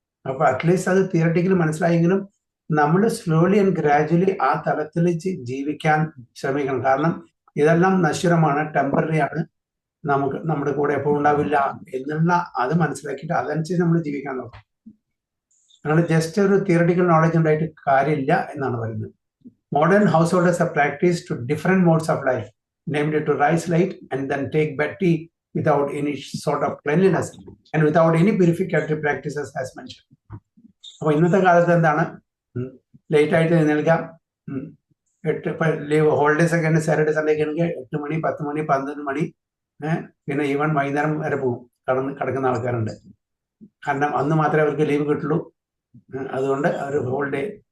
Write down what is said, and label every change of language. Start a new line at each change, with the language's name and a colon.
Malayalam: അപ്പൊ അറ്റ്ലീസ്റ്റ് അത് തിയററ്റിക്കലി മനസ്സിലായെങ്കിലും നമ്മൾ സ്ലോലി ആൻഡ് ഗ്രാജുവലി ആ തലത്തിൽ ജീവിക്കാൻ ശ്രമിക്കണം. കാരണം ഇതെല്ലാം നശ്വരമാണ്, ടെമ്പററി ആണ്, നമ്മുടെ കൂടെ എപ്പോഴും ഉണ്ടാവില്ല എന്നുള്ള അത് മനസ്സിലാക്കിയിട്ട് അതനുസരിച്ച് നമ്മൾ ജീവിക്കാൻ നോക്കാം. അങ്ങനെ ജസ്റ്റ് ഒരു തിയററ്റിക്കൽ നോളജ് ഉണ്ടായിട്ട് കാര്യമില്ല എന്നാണ് പറയുന്നത്.
English: Modern house holders are practice two different modes of life, namely to rise late and then take bed tea without any sort of cleanliness and without any purificatory practices as mentioned.
Malayalam: അപ്പോൾ ഇന്നത്തെ കാലത്ത് എന്താണ്? Late ആയിട്ട് എഴുന്നേൽക്കാം. 8 leave holidays ഒക്കെ ഉണ്ട്, Saturday Sunday ഒക്കെ ആണെങ്കിൽ 8 മണി, 10 മണി, 11 മണി, പിന്നെ ഈവൻ വൈകുന്നേരം വരെ പോകും കിടക്കുന്ന ആൾക്കാരുണ്ട്. കാരണം അന്ന് മാത്രമേ അവർക്ക് ലീവ് കിട്ടുള്ളൂ. അതുകൊണ്ട് അവർ ഹോളിഡേ.